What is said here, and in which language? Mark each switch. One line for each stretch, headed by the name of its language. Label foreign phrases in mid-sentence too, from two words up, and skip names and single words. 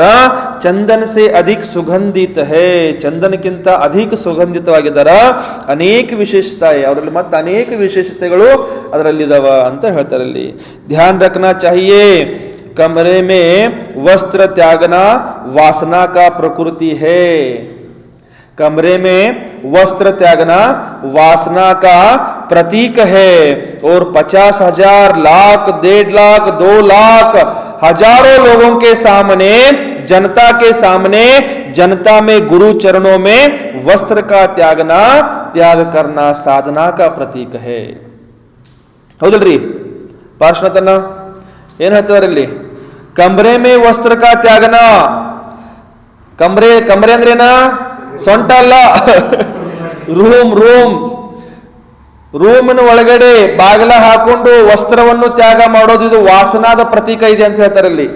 Hindi: चंदन से अधिक सुगंधित है,
Kannada: ಚಂದನಕ್ಕಿಂತ ಅಧಿಕ ಸುಗಂಧಿತವಾಗಿದಾರ. ಅನೇಕ ವಿಶೇಷತೆ ಅವರಲ್ಲಿ, ಮತ್ತೆ ಅನೇಕ ವಿಶೇಷತೆಗಳು ಅದರಲ್ಲಿದಾವ ಅಂತ ಹೇಳ್ತಾರೆ.
Hindi: ಅಲ್ಲಿ ध्यान रखना चाहिए, कमरे में वस्त्र त्यागना वासना का प्रकृति है. कमरे में वस्त्र त्यागना वासना का प्रतीक है. और 50,000 लाख 1.5 लाख 2 लाख हजारों लोगों के सामने, जनता के सामने, जनता में गुरु चरणों में वस्त्र का त्यागना, त्याग करना साधना का प्रतीक है.
Kannada: ಹೌದಲ್ರಿ? ಪಾರ್ಶ್ವನಾಥನ ಏನ್ ಹೇಳ್ತಾರೆ ಇಲ್ಲಿ,
Hindi: कमरे में वस्त्र का त्यागना.
Kannada: ಕಮರೆ, ಕಮರೆ ಅಂದ್ರೇನಾ, ಸೊಂಟ ಅಲ್ಲ, ರೂಮ್, ರೂಮಿನ ಒಳಗಡೆ ಬಾಗಿಲ ಹಾಕೊಂಡು ವಸ್ತ್ರವನ್ನು ತ್ಯಾಗ ಮಾಡೋದು, ಇದು ವಾಸನಾದ ಪ್ರತೀಕ ಇದೆ ಅಂತ ಹೇಳ್ತಾರೆ ಇಲ್ಲಿ.